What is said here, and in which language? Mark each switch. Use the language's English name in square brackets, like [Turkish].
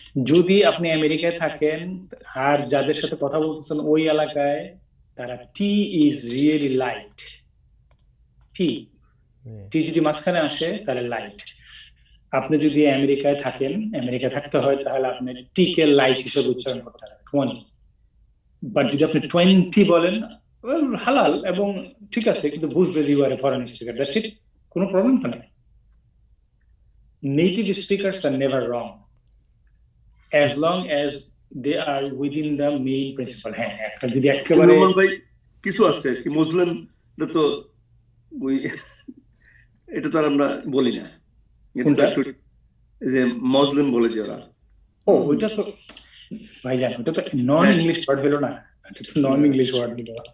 [Bangla] যদি আপনি আমেরিকায় থাকেন আর যাদের সাথে কথা বলতেছেন ওই এলাকায়, তারা [English] tea is really light, [Bangla] টি টি যদি মাঝখানে আসে তাহলে লাইট। আপনি যদি আমেরিকায় থাকেন, আমেরিকায় থাকতে হয়, তাহলে আপনি টি কে লাইট হিসেবে উচ্চারণ করতে হবে, 20। বাট যদি আপনি 20 বলেন, হালাল এবং ঠিক আছে, কিন্তু বুঝবে যে [English] you are a foreign speaker, that's it, [Bangla] কোনো প্রবলেম তো নেই। [English] Native speakers are never wrong as long as they are within the main principle। [Bangla] হ্যাঁ, একটা যদি একেবারে নোমান ভাই কিছু আছে কি মুসলিম, এটা তো ওই এটা তো আর আমরা বলি না, এটা তো কোনটা? একটু এই যে মুসলিম বলে যে ওরা, ও ওইটা তো ভাইজান, ওটা তো নন ইংলিশ ওয়ার্ড হলো না, এটা তো নন ইংলিশ ওয়ার্ড হলো।